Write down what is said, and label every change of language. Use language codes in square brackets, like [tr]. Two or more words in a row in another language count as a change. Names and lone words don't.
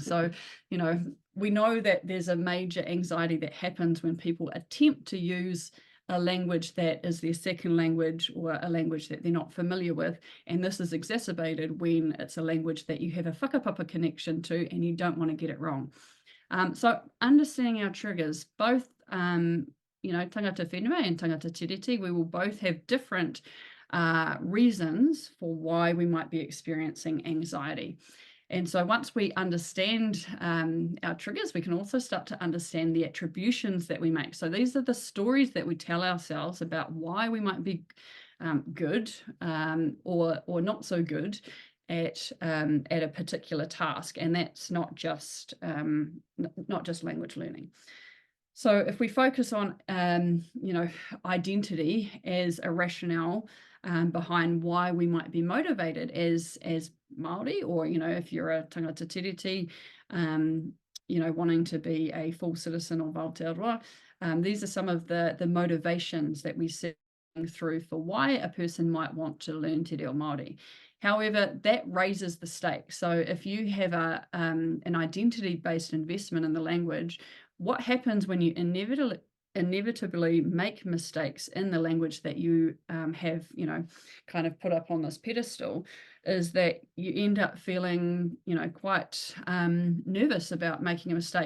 [en] So, we know that there's a major anxiety that happens when people attempt to use a language that is their second language, or a language that they're not familiar with. And this is exacerbated when it's a language that you have a whakapapa connection to and you don't want to get it wrong. So understanding our triggers, both [mi] tangata whenua [en] and [mi] tangata tiriti, [en] we will both have different reasons for why we might be experiencing anxiety. And so once we understand our triggers, we can also start to understand the attributions that we make. So these are the stories that we tell ourselves about why we might be good or not so good at a particular task. And that's not just language learning. So if we focus on, identity as a rationale behind why we might be motivated as Māori, or, if you're a [mi] tangata tiriti, [en] wanting to be a full citizen of Aotearoa, these are some of the motivations that we see through for why a person might want to learn [mi] Te Reo Māori. [en] However, that raises the stakes. So if you have an identity-based investment in the language, what happens when you inevitably make mistakes in the language that you have, kind of put up on this pedestal, is that you end up feeling, quite nervous about making a mistake.